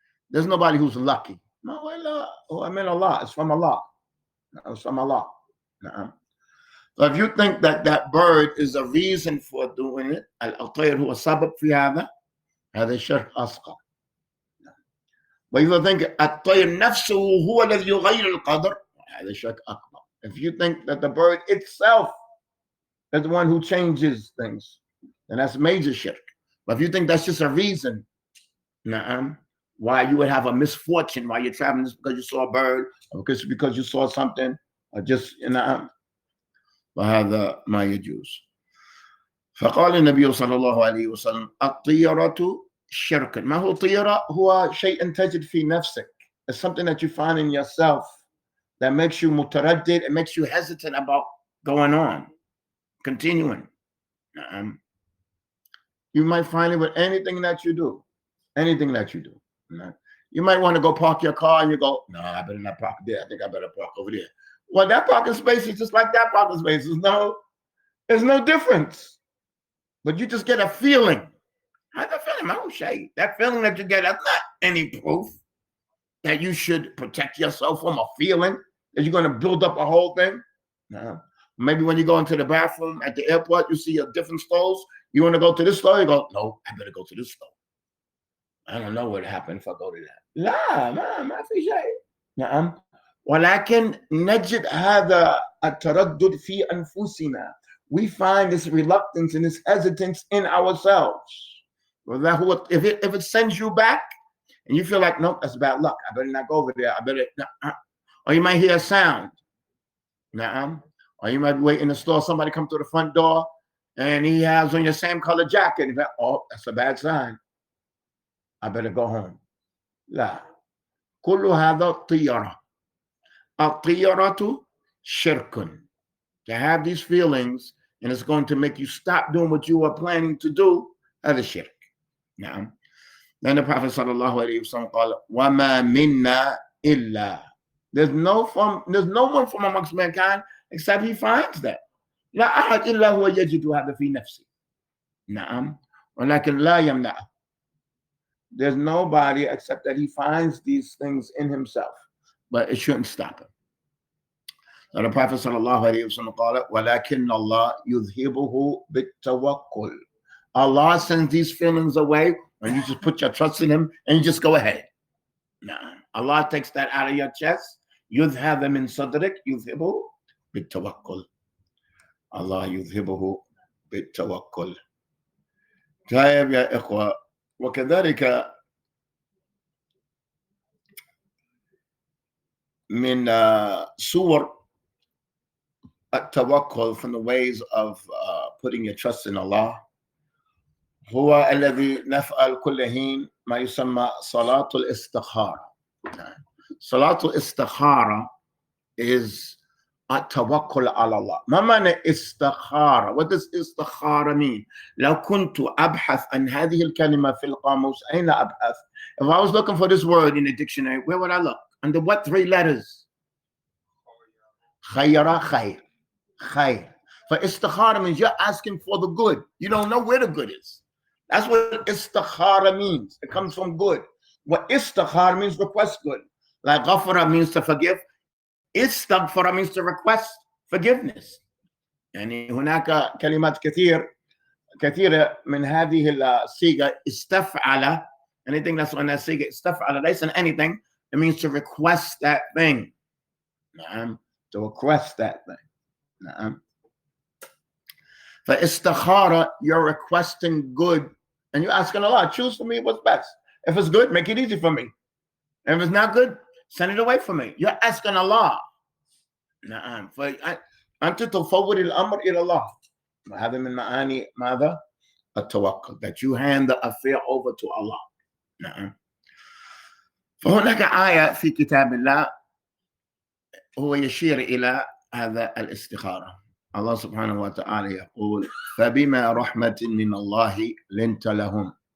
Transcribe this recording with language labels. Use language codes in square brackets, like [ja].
[en] There's nobody who's lucky. No, I mean Allah. It's from Allah. It's from Allah. So if you think that bird is a reason for doing it, [ar] al-tayr huwa sabab fi هذا شرك أصغر. [en] But if you think [ar] الطير نفسه هو الذي يغير القدر, هذا شرك أكبر. [en] If you think that the bird itself is the one who changes things, then that's major shirk. But if you think that's just a reason, why you would have a misfortune while you're traveling, just because you saw a bird, or because you saw something, or just [ar] فهذا ما يجوز. فقال النبي صلى الله عليه وسلم الطيرة شرك. ما هو طيرة؟ هو شيء تجد في نفسك. [en] It's something that you find in yourself that makes you متردد, it makes you hesitant about going on, continuing. You might find it with anything that you do. Anything that you do. You might want to go park your car and you go, no, I better not park there. I think I better park over there. Well, that parking space is just like that parking space. There's no difference. But you just get a feeling. How's that feeling? Oh, shade. That feeling that you get, that's not any proof. that you should protect yourself from a feeling that you're going to build up a whole thing. No. Maybe when you go into the bathroom at the airport, you see a different stores. You want to go to this store? You go, no, I better go to this store. I don't know what happened if I go to that. [ar] لا ما في شيء. نعم. ولكن نجد هذا التردد في أنفسنا. [en] We find this reluctance and this hesitance in ourselves. If it sends you back and you feel like, nope, that's bad luck. I better not go over there. I better not. Or you might hear a sound. Na'am. Or you might wait in the store, somebody come to the front door and he has on your same color jacket. And oh, that's a bad sign. I better go home. لا. [ar] كل هذا طيرة. الطيرة شرك. [en] To have these feelings and it's going to make you stop doing what you were planning to do, هذا shirk. Now, then the Prophet sallallahu alaihi wasallam [ar] قال وما منا إلا. [en] There's no one from amongst mankind except he finds that. [ar] لا أحد إلا هو يجد هذا في نفسه. نعم. ولكن لا يمنعه. [en] There's nobody except that he finds these things in himself, but it shouldn't stop him. So the Prophet sallallahu alaihi wasallam [ar] قال ولكن الله يذهبه بالتوكل. [en] Allah sends these feelings away when you just put your trust in him and you just go ahead. No. Allah takes that out of your chest. [ar] يذهب من صدرك يذهبه بالتوكل. الله يذهبه بالتوكل. طيب يا إخوة وكذلك من صور التوكل, [en] from the ways of putting your trust in Allah, [ar] هو الذي نفعل كل حين ما يسمى صلاة الاستخارة. صلاة الاستخارة is التوكل على الله. ما معنى استخارة? [en] What does استخارة mean? [ar] لو كنت أبحث عن هذه الكلمة في القاموس أين أبحث? [en] If I was looking for this word in the dictionary, where would I look? Under what three letters? [ar] خير خير. خير. [en] For istikhara means you're asking for the good. You don't know where the good is. That's what istikhara means. It comes from good. What istikhara means request good. Like ghafara means to forgive. Istaghfara means to request forgiveness. [ar] يعني هناك كلمات كثيرة من هذه الصيغة استفعل. [en] Anything that's on that [ar] صيغة استفعل ليس [en] anything. It means to request that thing. To request that thing. For istikhara, you're requesting good and you're asking Allah, choose for me what's best. If it's good, make it easy for me. And if it's not good, send it away from me. You're asking Allah. [ar] أنت تفوض الأمر إلى الله. هذا من معاني ماذا؟ التوكل. [en] That you hand the affair over to Allah. [ar] فهناك آية في كتاب الله هو يشير إلى هذا الاستخارة. الله سبحانه وتعالى يقول فبما رحمة من الله لنت لهم.